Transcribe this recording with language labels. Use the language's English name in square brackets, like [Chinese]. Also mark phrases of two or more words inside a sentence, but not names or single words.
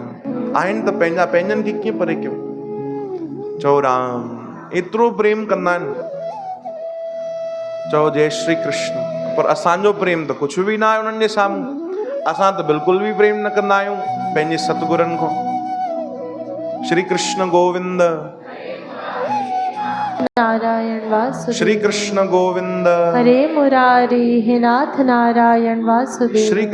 [Sindhi] आहिनि त पंहिंजा, पंहिंजनि खे कीअं परे कयूं? चओ राम। एतिरो प्रेम कंदा आहिनि। चओ जय श्री कृष्ण। पर असांजो प्रेम त कुझु बि न आहे उन्हनि जे साम्हूं। असां त बिल्कुलु बि प्रेम न कंदा आहियूं पंहिंजे सतगुरनि खां। श्री कृष्ण गोविंद। नारायण वासुदेव। श्री कृष्ण गोविंद। हरे मुरारी हे नाथ नारायण वासुदेव।